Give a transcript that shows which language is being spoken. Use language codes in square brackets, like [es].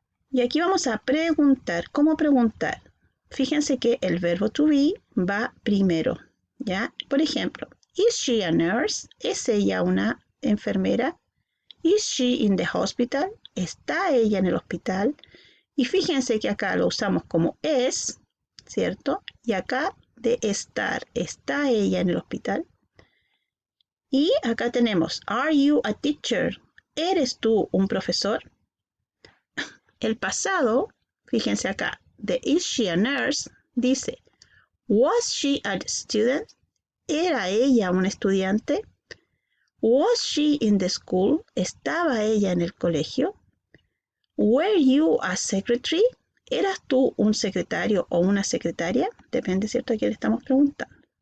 [es] Y aquí vamos a preguntar. ¿Cómo preguntar? Fíjense que el verbo to be va primero, ¿ya? Por ejemplo, [en] is she a nurse? [es] ¿Es ella una enfermera? [en] Is she in the hospital? [es] ¿Está ella en el hospital? Y fíjense que acá lo usamos como es, ¿cierto? Y acá de estar, ¿está ella en el hospital? Y acá tenemos, [en] are you a teacher? [es] ¿Eres tú un profesor? El pasado, fíjense acá, de [en] is she a nurse, [es] dice, [en] was she a student? [es] ¿Era ella una estudiante? [en] Was she in the school? [es] ¿Estaba ella en el colegio? [en] Were you a secretary? [es] ¿Eras tú un secretario o una secretaria? Depende, ¿cierto?, a quién le estamos preguntando.